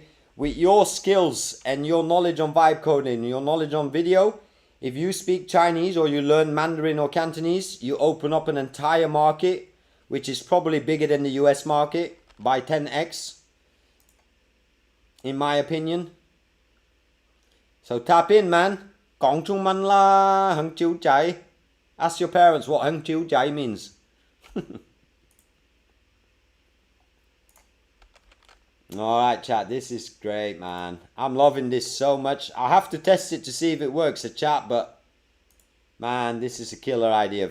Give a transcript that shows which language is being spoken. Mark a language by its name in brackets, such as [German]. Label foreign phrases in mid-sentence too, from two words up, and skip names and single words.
[English] With your skills and your knowledge on vibe coding, your knowledge on video, if you speak Chinese or you learn Mandarin or Cantonese, you open up an entire market, which is probably bigger than the US market by 10x, in my opinion. So tap in, man. [Cantonese] 講中文啦，香蕉仔. [English] Ask your parents what 香蕉仔 means. Alright chat, this is great, man. I'm loving this so much. I have to test it to see if it works, chat, but man, this is a killer idea.